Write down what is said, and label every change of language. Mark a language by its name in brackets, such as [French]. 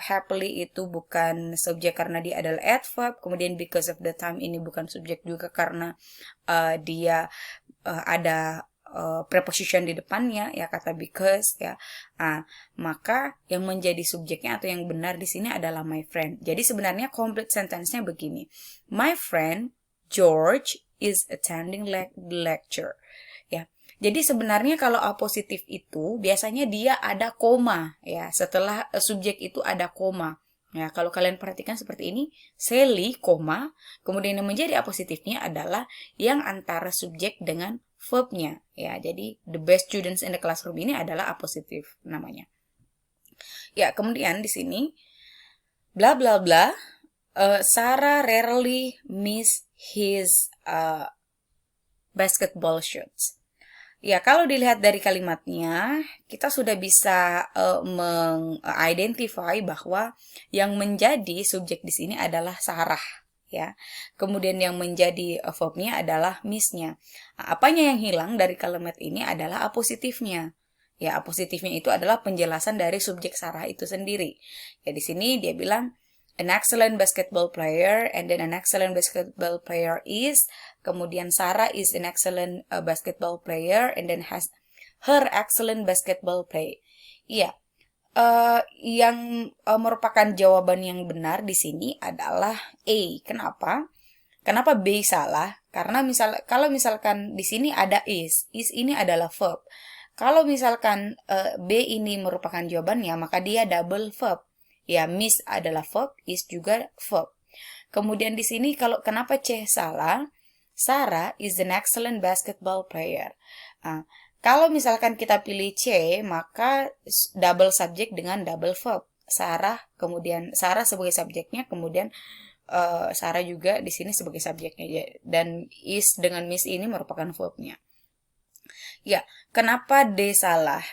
[Indonesian] Happily itu bukan subjek karena dia adalah adverb. Kemudian [English] because of the time [Indonesian] ini bukan subjek juga karena dia ada preposition di depannya ya, kata because ya. Maka yang menjadi subjeknya atau yang benar di sini adalah my friend. Jadi sebenarnya complete sentence-nya begini. [English] My friend George is attending the lecture. [Indonesian] Ya. Jadi sebenarnya kalau apositif itu biasanya dia ada koma ya, setelah subjek itu ada koma. Ya, kalau kalian perhatikan seperti ini, Sally, koma, kemudian yang menjadi apositifnya adalah yang antara subjek dengan verbnya. Ya, jadi [English] the best students in the classroom [Indonesian] ini adalah apositif namanya. Ya, kemudian di sini bla bla bla, [English] Sarah rarely miss his basketball shots. [Indonesian] Ya, kalau dilihat dari kalimatnya, kita sudah bisa mengidentify bahwa yang menjadi subjek di sini adalah Sarah, ya. Kemudian yang menjadi verbnya adalah miss-nya. Apanya yang hilang dari kalimat ini adalah apositifnya. Ya, apositifnya itu adalah penjelasan dari subjek Sarah itu sendiri. Ya, di sini dia bilang [English] an excellent basketball player, and then an excellent basketball player is, kemudian Sarah is an excellent basketball player, and then has her excellent basketball play. [Indonesian] Iya, yang merupakan jawaban yang benar di sini adalah A. Kenapa? Kenapa B salah? Karena kalau misalkan di sini ada is ini adalah verb. Kalau misalkan B ini merupakan jawabannya, maka dia double verb. Ya, miss adalah verb, is juga verb. Kemudian di sini kenapa C salah? [English] Sarah is an excellent basketball player. [Indonesian] Kalau misalkan kita pilih C, maka double subject dengan double verb. Sarah, kemudian Sarah sebagai subjeknya, kemudian Sarah juga di sini sebagai subjeknya. Dan is dengan miss ini merupakan verbnya. Ya, kenapa D salah?